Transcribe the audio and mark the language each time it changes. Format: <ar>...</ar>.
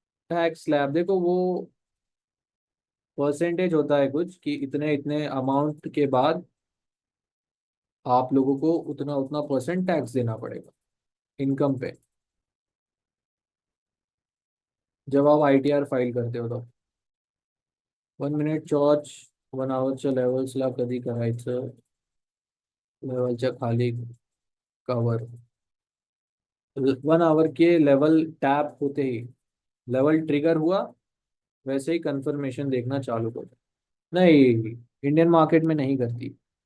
<hi>Tax slab देखो, वो percentage होता है कुछ कि इतने इतने अमाउंट के बाद आप लोगों को उतना उतना परसेंट टैक्स देना पड़ेगा इनकम पे, जब आप आईटीआर फाइल करते हो तो।</hi> <mr>1 मिनिट चॉर्ज 1 आवरच्या लेवल्सला कधी करायचं? लेवलच्या खाली कवर,</mr> <hi>1 आवर के लेवल टैप होते ही, लेवल ट्रिगर हुआ, वैसे ही कंफर्मेशन देखना चालू करो। नहीं, इंडियन मार्केट में नहीं करती।</hi>